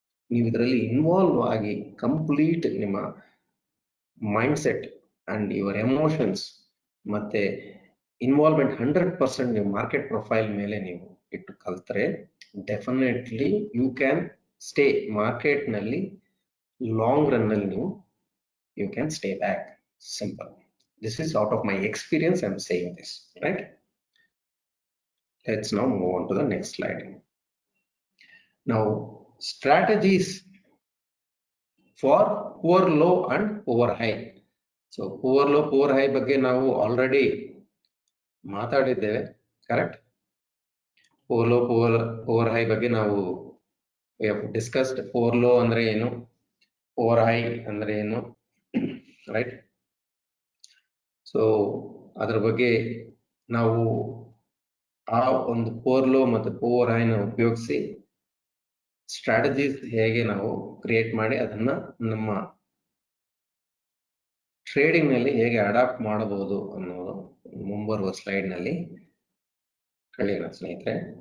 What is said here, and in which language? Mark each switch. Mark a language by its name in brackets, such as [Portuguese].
[Kannada] ನೀವು ಇದರಲ್ಲಿ ಇನ್ವಾಲ್ವ್ ಆಗಿ ಕಂಪ್ಲೀಟ್ ನಿಮ್ಮ mind set and your emotions ಮತ್ತೆ ಇನ್ವಾಲ್ವ್ಮೆಂಟ್ 100% ನೀವು ಮಾರ್ಕೆಟ್ ಪ್ರೊಫೈಲ್ ಮೇಲೆ ನೀವು ಇಟ್ಟು ಕಲ್ತ್ರೆ [English] definitely you can stay [Kannada] market ನಲ್ಲಿ ಲಾಂಗ್ ರನ್ ಅಲ್ಲಿ ನೀವು [English] you can stay back. Simple. This is out of my experience I'm saying this, right? Let's now move on to the next slide. Now, strategies for poor low and poor high. [Kannada] So poor low, poor high ಬಗ್ಗೆ ನಾವು already ಮಾತಾಡಿದ್ದೇವೆ, correct? poor low, poor high ಬಗ್ಗೆ ನಾವು [English] we have discussed. [Kannada] poor low ಅಂದ್ರೆ ಏನು, poor high ಅಂದ್ರೆ ಏನು, right? So ಅದರ ಬಗ್ಗೆ ನಾವು ಆ ಒಂದು ಪೋರ್ ಲೋ ಮತ್ತು ಪೋರ್ ಹೈನ ಉಪಯೋಗಿಸಿ ಸ್ಟ್ರಾಟಜೀಸ್ ಹೇಗೆ ನಾವು ಕ್ರಿಯೇಟ್ ಮಾಡಿ ಅದನ್ನ ನಮ್ಮ ಟ್ರೇಡಿಂಗ್ ನಲ್ಲಿ ಹೇಗೆ ಅಡಾಪ್ಟ್ ಮಾಡಬಹುದು ಅನ್ನೋದು ಮುಂಬರುವ ಸ್ಲೈಡ್ ನಲ್ಲಿ ಕಲಿಯೋಣ ಸ್ನೇಹಿತರೆ.